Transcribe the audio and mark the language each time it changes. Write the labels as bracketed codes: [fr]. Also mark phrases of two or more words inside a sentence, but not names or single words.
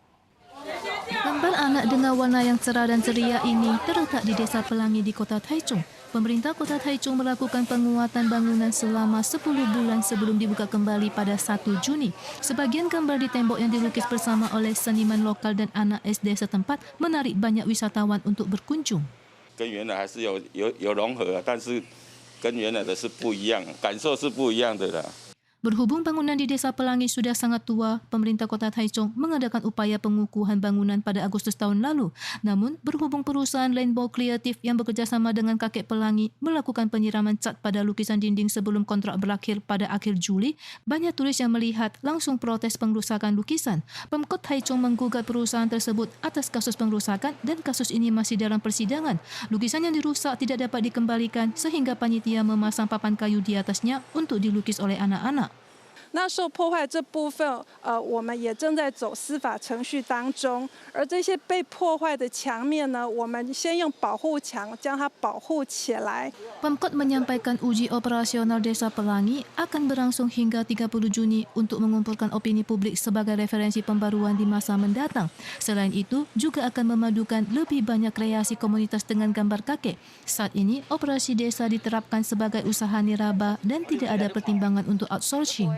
[id] Gambar anak dengan warna yang cerah dan ceria ini terletak di Desa Pelangi di Kota Taichung. Pemerintah Kota Taichung melakukan penguatan bangunan selama 10 bulan sebelum dibuka kembali pada 1 Juni. Sebagian gambar di tembok yang dilukis bersama oleh seniman lokal dan anak SD setempat menarik banyak wisatawan untuk berkunjung. [zh] 跟原来还是有融合，但是跟原来的是不一样，感受是不一样的啦。 [id] Berhubung bangunan di Desa Pelangi sudah sangat tua, pemerintah Kota Taichung mengadakan upaya pengukuhan bangunan pada Agustus tahun lalu. Namun, berhubung perusahaan Rainbow Creative yang bekerjasama dengan kakek Pelangi melakukan penyiraman cat pada lukisan dinding sebelum kontrak berakhir pada akhir Juli, banyak turis yang melihat langsung protes pengrusakan lukisan. Pemkot Taichung menggugat perusahaan tersebut atas kasus pengrusakan dan kasus ini masih dalam persidangan. Lukisan yang dirusak tidak dapat dikembalikan sehingga panitia memasang papan kayu di atasnya untuk dilukis oleh anak-anak. [zh] 那受破坏这部分，我们也正在走司法程序当中。而这些被破坏的墙面呢，我们先用保护墙将它保护起来。 [id] Pemkot menyampaikan uji operasional Desa Pelangi akan berlangsung hingga 30 Juni untuk mengumpulkan opini publik sebagai referensi pembaruan di masa mendatang. Selain itu, juga akan memadukan lebih banyak kreasi komunitas dengan gambar kakek. Saat ini, operasi desa diterapkan sebagai usaha niraba dan tidak ada pertimbangan untuk outsourcing.